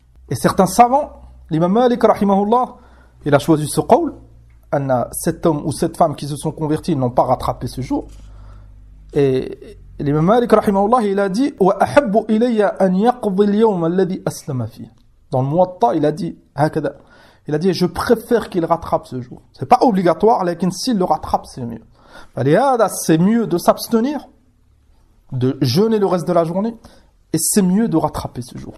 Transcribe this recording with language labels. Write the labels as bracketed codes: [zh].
[fr] Et certains savants, l'imam Malik, rahimahullah, il a choisi ce qawl, cet homme ou cette femme qui se sont convertis n'ont pas rattrapé ce jour. Et l'imam Malik, rahimahullah, il a dit [ar] وَأَحَبُّ إِلَيَّ أَنْ يَقْضِ الْيَوْمَ الَّذِي أَسْلَمَ فِيهِ. [fr] Dans le Muwatta, il a dit je préfère qu'il rattrape ce jour. C'est pas obligatoire, mais s'il le rattrape, c'est mieux. C'est mieux de s'abstenir, de jeûner le reste de la journée, et c'est mieux de rattraper ce jour.